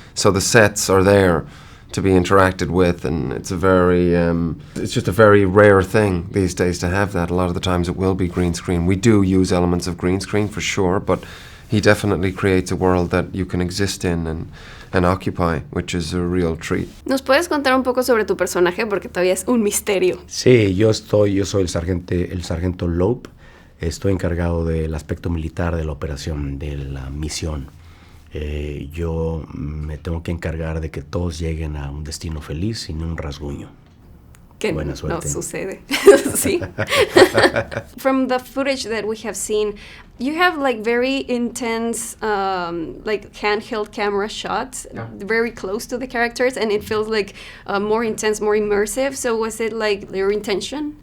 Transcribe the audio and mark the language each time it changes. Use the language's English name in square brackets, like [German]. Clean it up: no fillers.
[English] So the sets are there to be interacted with, and it's it's just a very rare thing these days to have that. A lot of the times it will be green screen. We do use elements of green screen for sure, but he definitely creates a world that you can exist in and occupy, which is a real treat. [Spanish] ¿Nos puedes contar un poco sobre tu personaje? Porque todavía es un misterio. Sí, yo soy el sargento Loeb. Estoy encargado del aspecto militar de la operación, de la misión. Yo me tengo que encargar de que todos lleguen a un destino feliz sin un rasguño. Que Buena suerte. No sucede. Sí. [English] From the footage that we have seen, you have like very intense like handheld camera shots, very close to the characters, and it feels like more intense, more immersive. So was it like your intention?